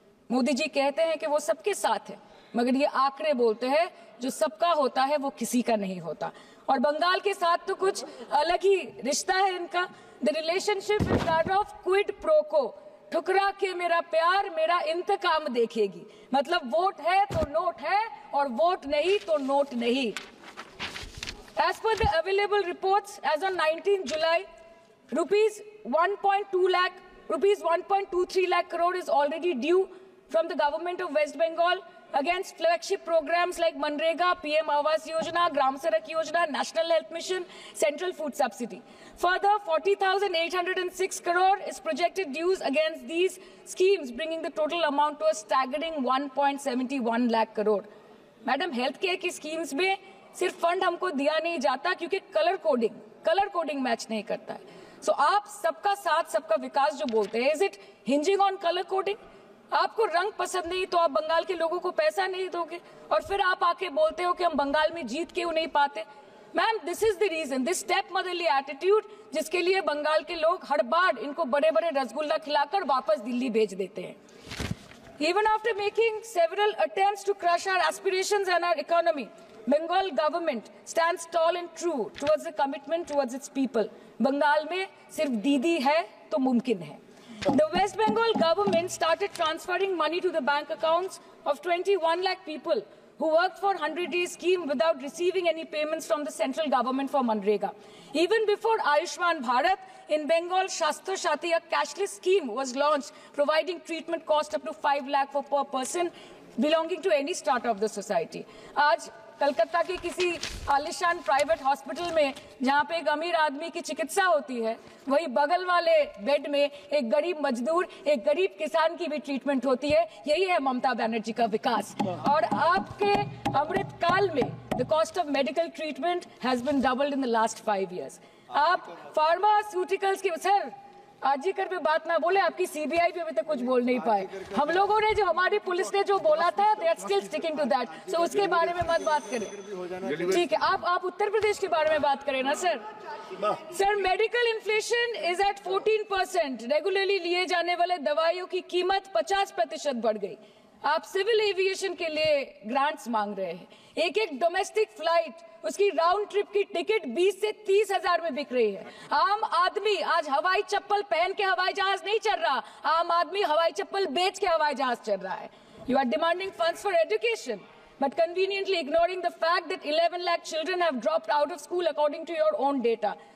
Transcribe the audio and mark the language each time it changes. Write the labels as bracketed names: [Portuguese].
[Hindi] मोदी जी कहते हैं कि वो सबके साथ है, मगर ये आंकड़े बोलते हैं जो सबका होता है वो किसी का नहीं होता। और बंगाल के साथ तो कुछ अलग ही रिश्ता है इनका। [English] The relationship is that of quid pro quo. [Hindi] ठुकरा के मेरा प्यार मेरा इंतकाम देखेगी। मतलब वोट है तो नोट है और वोट नहीं तो नोट नहीं। [English] As per the available reports, as on 19 July, rupees 1.23 lakh crore is already due from the government of West Bengal against flagship programs like Manrega, PM Awas Yojana, Gram Sadak Yojana, National Health Mission, Central Food Subsidy. Further, 40,806 crore is projected dues against these schemes, bringing the total amount to a staggering 1.71 lakh crore. [Hindi] Madam, health care की schemes में सिर्फ fund हमको दिया नहीं जाता क्योंकि colour coding match नहीं करता है। सो आप सबका साथ, सबका विकास जो बोलते हैं, [English] Is it hinging on colour coding? [Hindi] आपको रंग पसंद नहीं तो आप बंगाल के लोगों को पैसा नहीं दोगे और फिर आप आके बोलते हो कि हम बंगाल में जीत क्यों नहीं पाते? Ma'am, [English] this is the reason, this step motherly attitude, [Hindi] जिसके लिए बंगाल के लोग हर बार इनको बड़े बड़े रसगुल्ला खिलाकर वापस दिल्ली भेज देते हैं। [English] Even after making several attempts to crush our aspirations and our economy, Bengal government stands tall and true towards the commitment towards its people. [Hindi] Bengal में सिर्फ दीदी है तो मुमकिन है। [English] The West Bengal government started transferring money to the bank accounts of 21 lakh people who worked for 100-day scheme without receiving any payments from the central government for Manrega. Even before Ayushman Bharat, in Bengal, Shastra Shati, a cashless scheme was launched, providing treatment cost up to 5 lakh for per person belonging to any strata of the society. [Hindi] आज कलकत्ता के किसी आलिशान private hospital में जहां पे एक अमीर आदमी की चिकित्सा होती है, वही बगल वाले बेड में एक गरीब मजदूर, एक गरीब किसान की भी ट्रीटमेंट होती है। यही है ममता बनर्जी का विकास। और आपके अमृत काल में [English] The cost of medical treatment has been doubled in the last 5 years। [Hindi] आप फार्मास्यूटिकल्स की सर आरजीकर पे बात ना बोले, आपकी सीबीआई पे अभी तक कुछ बोल नहीं पाए। हम लोगों ने जो हमारी पुलिस ने जो बोला था, [English] They are still sticking to that. [Hindi] सो उसके बारे में मत बात करें, ठीक है। आप उत्तर प्रदेश के बारे में बात करें ना sir. Sir, [English] Medical inflation is at 14%। [Hindi] Regularly लिए जाने वाले दवाइयों की कीमत 50% बढ़ गई। आप सिविल एविएशन के लिए ग्रांट्स मांग रहे हैं। एक डोमेस्टिक फ्लाइट, उसकी राउंड ट्रिप की टिकट 20 से 30 हजार में बिक रही है। आम आदमी आज हवाई चप्पल पहन के हवाई जहाज नहीं चल रहा, आम आदमी हवाई चप्पल बेच के हवाई जहाज चल रहा है। [English] You are demanding funds for education, but conveniently ignoring the fact that 11 lakh children have dropped out of school according to your own data.